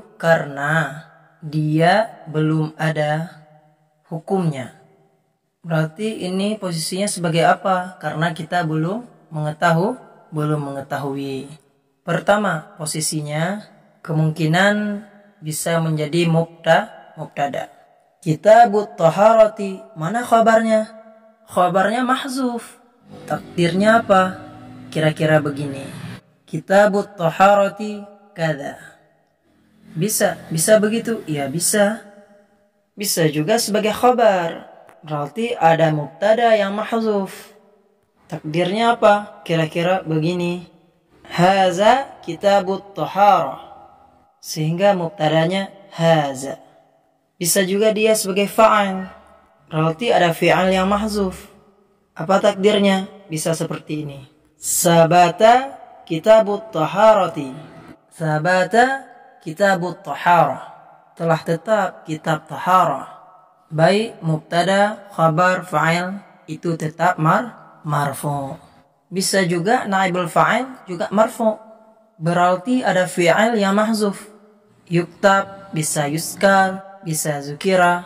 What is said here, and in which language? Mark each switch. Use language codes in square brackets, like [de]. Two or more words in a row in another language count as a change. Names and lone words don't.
[id] Karena dia belum ada hukumnya. Berarti ini posisinya sebagai apa? Karena kita belum mengetahui. Pertama, posisinya kemungkinan bisa menjadi mubtada. [ar] كتاب الطهارة, [id] mana khabarnya? Khabarnya mahzuf. Takdirnya apa? Kira-kira begini. [ar] كتاب الطهارة kada. [id] Bisa begitu? Ya bisa. Bisa juga sebagai khabar. Berarti ada mubtada yang mahzuf. Takdirnya apa? Kira-kira begini. [ar] هذا كتاب الطهارة. [id] Sehingga mubtadanya haza. Bisa juga dia sebagai fa'al. Berarti ada fi'al yang mahzuf. Apa takdirnya? Bisa seperti ini. [ar] ثبت كتاب الطهارة. ثبت كتاب الطهارة. [id] Telah tetap [ar] كتاب طهارة. [id] Baik mubtada, khabar, fa'il itu tetap marfu. Bisa juga [ar] نائب الفاعل [id] juga marfu. Berarti ada fi'il yang mahzuf. Yuktab bisa yuskar, bisa zukira.